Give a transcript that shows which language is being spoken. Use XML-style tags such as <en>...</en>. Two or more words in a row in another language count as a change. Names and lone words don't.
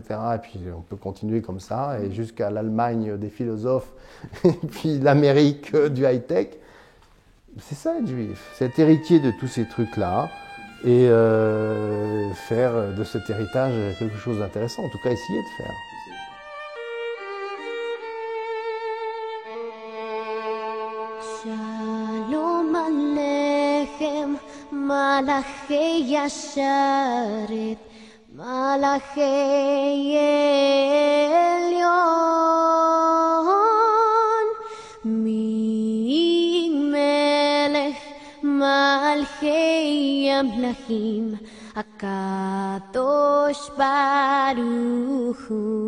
<fr>Et puis on peut continuer comme ça, et jusqu'à l'Allemagne des philosophes, et puis l'Amérique du high-tech. C'est ça être juif, c'est être héritier de tous ces trucs-là, et faire de cet héritage quelque chose d'intéressant, en tout cas essayer de faire.</fr> <he>שלום עליכם מלאכי השרת מלאכי עליון ממלך מלכי המלכים הקדוש ברוך הוא.</he>